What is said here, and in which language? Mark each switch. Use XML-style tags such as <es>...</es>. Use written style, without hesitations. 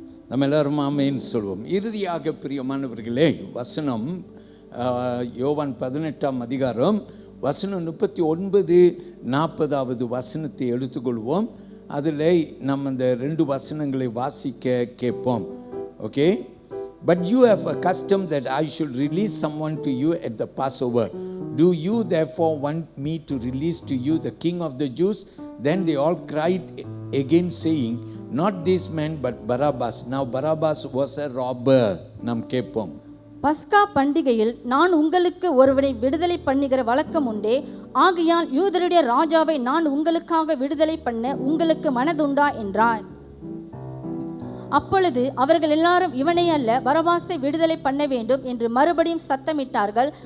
<ta>நம்ம எல்லாரும் ஆமென் சொல்வோம். இறுதியாக பிரியமானவர்களே, வசனம் யோவான் 18ஆம் அதிகாரம் வசனம் 39-40 வசனத்தை எடுத்துக்கொள்வோம். அதில் நம்ம இந்த 2 வசனங்களை வாசிக்க கேட்போம்.</ta> <en>Okay. "But you have a custom that I should release someone to you at the Passover. Do you therefore want me to release to you the King of the Jews?" Then they all cried again, saying, "Not this man, but Barabbas." Now Barabbas was a robber.</en> <ta>நாம் கேட்போம். பஸ்கா பண்டிகையில் நான் உங்களுக்கு ஒருவனை விடுதலை பண்ணுகிற வழக்கம் உண்டே. ஆகையால் யூதருடைய ராஜாவை நான் உங்களுக்காக விடுதலை பண்ண உங்களுக்கு மனதுண்டா என்றான். அப்பொழுது அவர்கள் எல்லாரும், "இவனை அல்ல, பரபாசை விடுதலை பண்ண வேண்டும்" என்று மறுபடியும் சத்தமிட்டார்கள்.</ta>